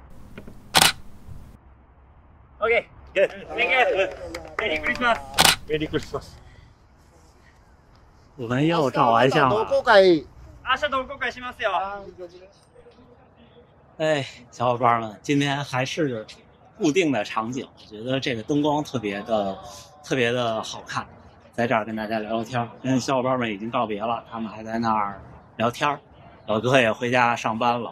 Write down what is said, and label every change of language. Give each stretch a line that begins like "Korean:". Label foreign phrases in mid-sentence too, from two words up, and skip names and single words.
Japanese: オッケー、
English: グッ、Thank you。 Merry Christmas. Merry Christmas.
Chinese: 我们又照完相了。
Japanese: 同好会。明日同好会しますよ。
Chinese: 哎，小伙伴们，今天还是固定的场景，我觉得这个灯光特别的好看，在这儿跟大家聊聊天。因为小伙伴们已经告别了，他们还在那儿聊天。老哥也回家上班了。